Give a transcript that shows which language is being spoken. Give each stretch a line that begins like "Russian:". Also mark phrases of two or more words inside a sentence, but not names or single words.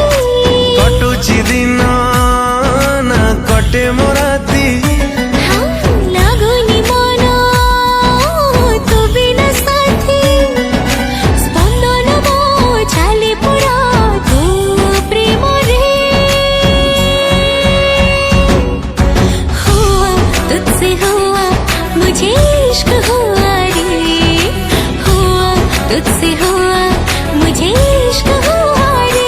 Odia: କଟୁଛି ଦିନ ନା କଟେ ମୋ ରାତି, ଲାଗୁନି ମନ ତୁ ବିନା ସାଥୀ, ସ୍ପନ୍ଦନ ମୋ ଚାଲେ ପୁରା ତୋ ପ୍ରେମରେ।
Hindi: हुआ तुझसे हुआ मुझे इश्क हुआ रे, हुआ तुझसे हुआ मुझे इश्क हुआ रे।